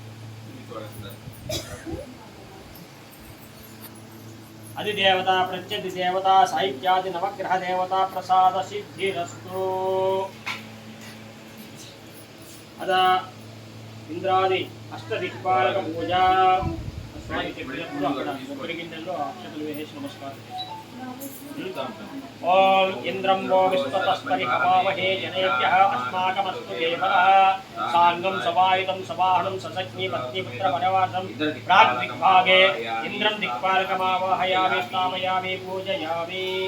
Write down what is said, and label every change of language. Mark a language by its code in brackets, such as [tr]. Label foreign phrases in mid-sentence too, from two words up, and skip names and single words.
[sa] अधिदेवता प्रत्यधिदेवता साहित्यादि नवग्रह देवता प्रसाद सिद्धिरस्तु अदा इंद्रादि अष्टदिक्पालक पूजा स्वामी [te] చెప్పినప్పుడు అక్కడ కొబ్బరి గిన్నెల్లో అక్షతలు వేసి నమస్కారం [sa] ओम इंद्रं वो विश्वतस्परिहवामहे जनेभ्यः अस्माकमस्तु देवः साङ्गं सवायुधं सवाहनं ससज्ञी पत्नीपुत्रपरिवारं प्राग्दिग्भागे इंद्रं दिक्पालकमावाहयामि स्थापयामि पूजयामि